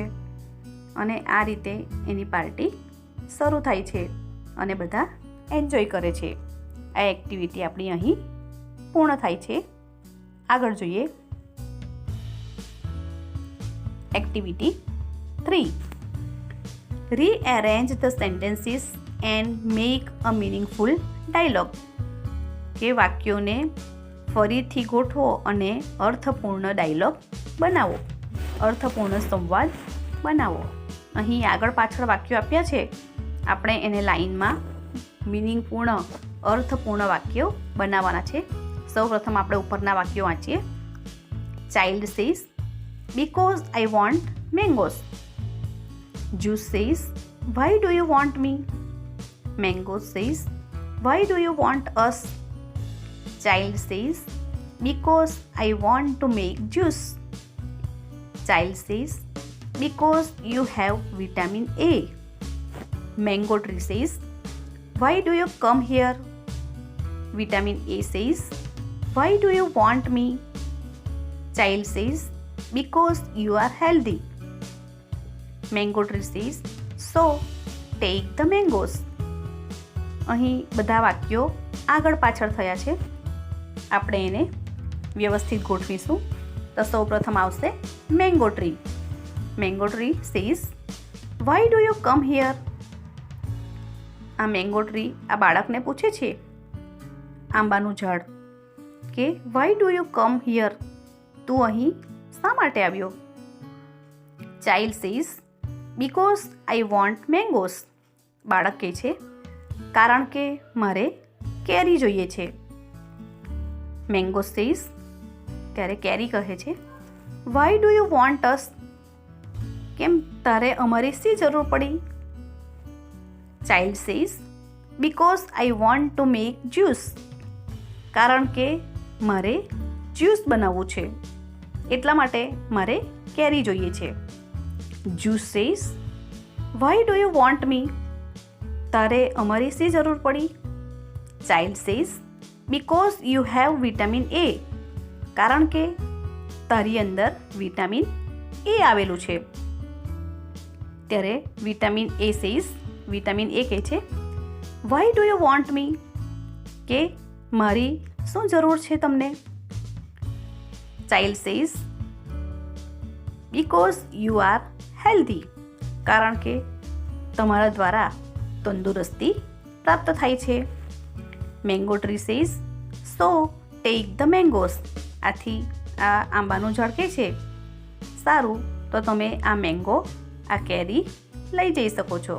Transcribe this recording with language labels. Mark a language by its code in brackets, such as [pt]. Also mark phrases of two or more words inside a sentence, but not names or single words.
[gu] અને આ રીતે એની પાર્ટી શરૂ થાય છે અને બધા એન્જોય કરે છે. આ એક્ટિવિટી આપણી અહીં પૂર્ણ થાય છે. આગળ જોઈએ એક્ટિવિટી 3. [en] Rearrange the sentences and make a meaningful dialogue. [gu] કે વાક્યોને ફરીથી ગોઠવો અને અર્થપૂર્ણ ડાયલોગ બનાવો, અર્થપૂર્ણ સંવાદ બનાવો. અહીં આગળ પાછળ વાક્યો આપ્યા છે. આપણે એને લાઈનમાં મિનિંગપૂર્ણ, અર્થપૂર્ણ વાક્યો બનાવવાના છે. સૌપ્રથમ આપણે ઉપરના વાક્યો વાંચીએ. [en] child says, because I want mangoes. Juice says, why do you want me? Mango says, why do you want us? Child says, because I want to make juice. Child says, because you have vitamin A. Mango tree says, why do you come here? Vitamin A says, why do you want me? Child says, because you are healthy. Mango tree says, so take the mangoes. [gu] અહીં બધા વાક્યો આગળ પાછળ થયા છે. આપણે એને વ્યવસ્થિત ગોઠવીશું. તો સૌપ્રથમ આવશે [en] mango tree. mango tree says, why do you come here? [gu] આ [en] mango tree [gu] આ બાળકને પૂછે છે, આંબાનું ઝાડ, કે [en] why do you come here? [gu] તું અહીં શા માટે આવ્યો? [en] child says, because I want mangoes. [gu] બાળક કહે છે, કારણ કે મારે કેરી જોઈએ છે. [en] mango says, [gu] ત્યારે કેરી કહે છે, [en] why do you want us? [gu] કેમ તારે અમારી શી જરૂર પડી? [en] child says, because I want to make juice. [gu] કારણ કે મારે જ્યુસ બનાવવું છે, એટલા માટે મારે કેરી જોઈએ છે. [en] Juice says, why do you want me? [gu] તારે અમારી શી જરૂર પડી? [en] Child says, because you have vitamin A. [gu] કારણ કે તારી અંદર વિટામિન એ આવેલું છે. ત્યારે વિટામિન A કહે છે, [en] why do you want me? [gu] કે મારી શું જરૂર છે તમને? [en] child says because you are healthy, [gu] કારણ કે તમારા દ્વારા તંદુરસ્તી પ્રાપ્ત થાય છે. [en] mango tree says so take the mangoes, [gu] આથી આ આંબાનું ઝાડ કહે છે સારું તો તમે આ મેંગો, આ કેરી લઈ જઈ શકો છો.